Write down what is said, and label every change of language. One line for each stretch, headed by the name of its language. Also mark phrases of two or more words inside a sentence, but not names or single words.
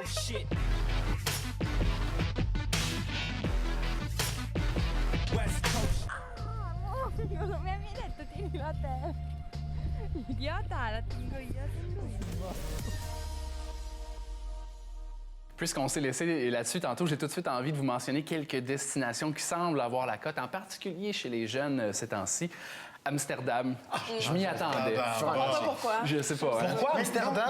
English: shit. West Coast.
Italian: Non mi avevi detto tienilo a te. Idiota, la tengo io,
French: Puisqu'on s'est laissé là-dessus tantôt, j'ai tout de suite envie de vous mentionner quelques destinations qui semblent avoir la cote, en particulier chez les jeunes ces temps-ci. Amsterdam, je m'y attendais. Pourquoi? Je sais pas. Hein? Pourquoi Amsterdam?